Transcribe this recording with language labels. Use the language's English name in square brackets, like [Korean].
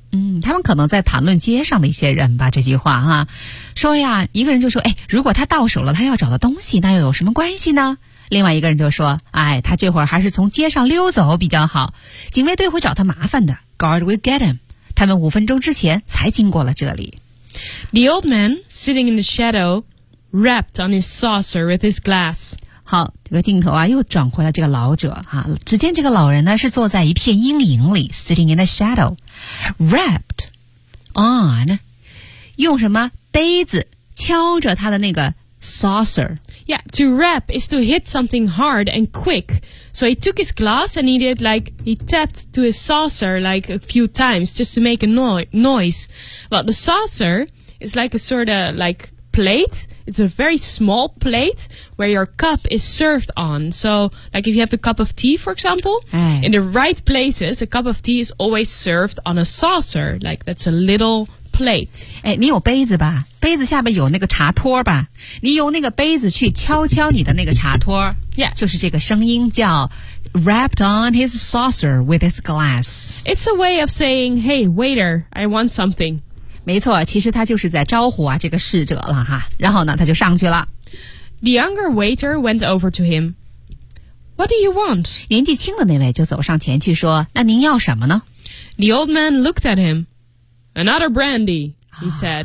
[Chinese] 嗯，他们可能在谈论街上的一些人吧，这句话哈、啊，说呀，一个人就说，哎，如果他到手了他要找的东西，那又有什么关系呢？另外一个人就说，哎，他这会儿还是从街上溜走比较好，警卫队会找他麻烦的 ， [English] guard will get him。 [Chinese] 他们五分钟之前才经过了这里。 [English] The old man sitting in the shadow, wrapped on his saucer with his glass。 [Chinese] 好，这个镜头啊又转回了这个老者啊，只见这个老人呢是坐在一片阴影里 ， [English] sitting in the shadow。 Wrapped on, [Chinese] 用什么杯子敲着他的那个 saucer? [English] Yeah, to rap is to hit something hard and quick. So he took his glass and he tapped to his saucer like a few times just to make a noise. Well, the saucer is like a sort of like plate. It's a very small plate where your cup is served on. So like if you have a cup of tea, for example, in the right places, a cup of tea is always served on a saucer. Like that's a little plate. [Chinese] 哎，你有杯子吧？杯子下面有那个茶托吧？你用那个杯子去敲敲你的那个茶托。 [English] Yeah. [Chinese] 就是这个声音叫 [English] rapped on his saucer with his glass. It's a way of saying, hey, waiter, I want something. [Chinese] 没错，其实他就是在招呼啊这个侍者了哈。然后呢，他就上去了。 [English] The younger waiter went over to him. What do you want? [Chinese] 年纪轻的那位就走上前去说：“那您要什么呢？” [English] The old man looked at him. Another brandy, he said.、